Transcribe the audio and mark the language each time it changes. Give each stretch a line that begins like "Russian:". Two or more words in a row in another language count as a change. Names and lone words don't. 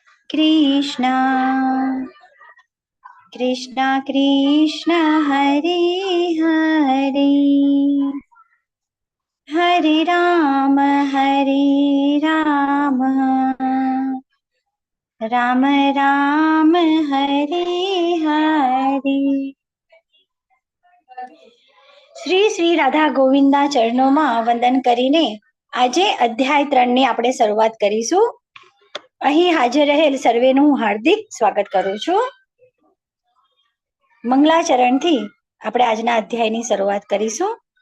Sanskrit: कृष्ण कृष्ण कृष्ण हरे हरे हरे राम राम राम हरे हरे।
Gujarati: શ્રી શ્રી રાધા ગોવિંદના ચરણોમાં વંદન કરીને આજે અધ્યાય 3 ની આપણે શરૂઆત કરીશું. અહીં હાજર રહેલ સર્વેનું હું હાર્દિક સ્વાગત કરું છું. મંગલાચરણથી આપણે આજના અધ્યાયની શરૂઆત કરીશું.